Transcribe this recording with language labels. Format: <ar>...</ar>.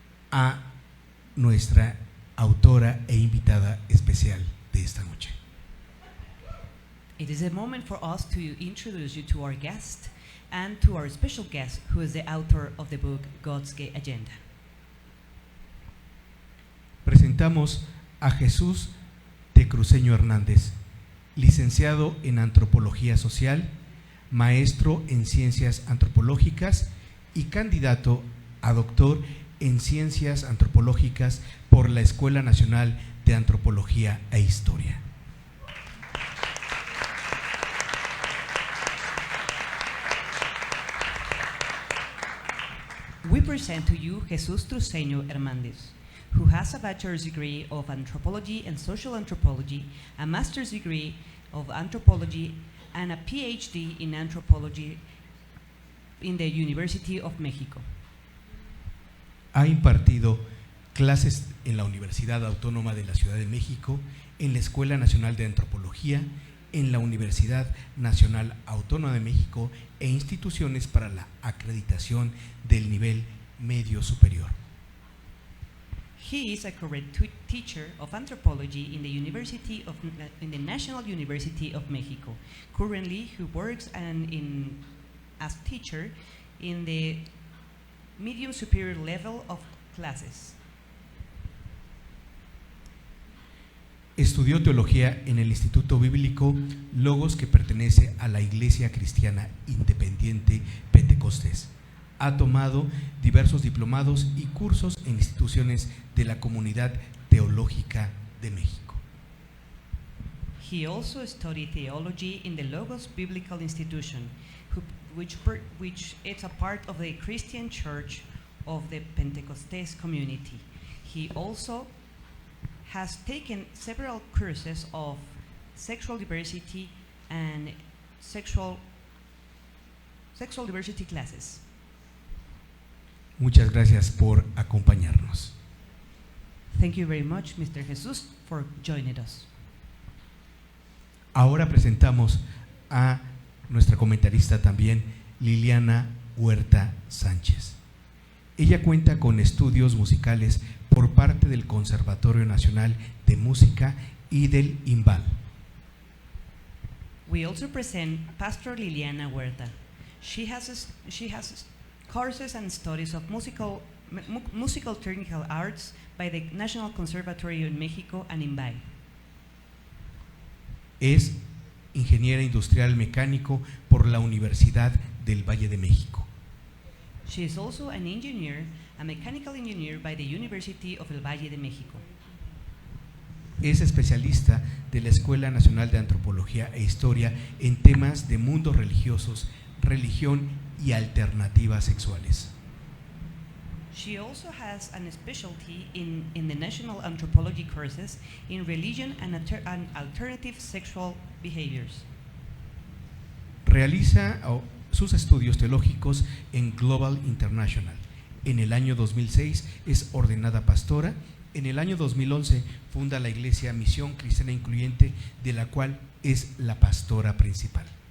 <es>a nuestra autora e invitada especial de esta noche.</es> <en>It is a moment for us to introduce you to our guest and to our special guest, who is the author of the book God's Gay Agenda.</en> <es>Presentamos a Jesús Tecruceño Hernández, licenciado en Antropología Social, maestro en Ciencias Antropológicas y candidato a doctor en Ciencias Antropológicas por la Escuela Nacional de Antropología e Historia.</es> <en>We present to you Jesús Tecruceño Hernández, who has a bachelor's degree of anthropology and social anthropology, a master's degree of anthropology, and a PhD in anthropology in the University of Mexico.</en> <es>Ha impartido clases en la Universidad Autónoma de la Ciudad de México, en la Escuela Nacional de Antropología, en la Universidad Nacional Autónoma de México e instituciones para la acreditación del nivel medio superior.</es> <en>He is a current teacher of anthropology in the National University of Mexico. Currently, he works as teacher in the medium superior level of classes.</en> <es>Estudió teología en el Instituto Bíblico Logos, que pertenece a la Iglesia Cristiana Independiente Pentecostés. Ha tomado diversos diplomados y cursos en instituciones de la Comunidad Teológica de México.</es> <en>He also studied theology in the Logos Biblical Institution, which is a part of the Christian Church of the Pentecostés community. He also has taken several courses of sexual diversity and sexual diversity classes.</en> <es>Muchas gracias por acompañarnos.</es> <en>Thank you very much, Mr. Jesus, for joining us.</en> <es>Ahora presentamos a nuestra comentarista también, Liliana Huerta Sánchez. Ella cuenta con estudios musicales por parte del Conservatorio Nacional de Música y del IMBAL.</es> <en>We also present Pastor Liliana Huerta. She has courses and studies of musical technical arts by the National Conservatory in Mexico and IMBAL.</en> <es>Es ingeniera industrial mecánico por la Universidad del Valle de México.</es> <en>She is also an engineer, a mechanical engineer by the University of El Valle de México.</en> <es>Es especialista de la Escuela Nacional de Antropología e Historia en temas de mundos religiosos, religión y alternativas sexuales.</es> <en>She also has a specialty in the National Anthropology courses in religion and alternative sexual behaviors.</en> <es>Realiza sus estudios teológicos en Global International. En el año 2006 es ordenada pastora. En el año 2011 funda la Iglesia Misión Cristiana Incluyente, de la cual es la pastora principal.</es>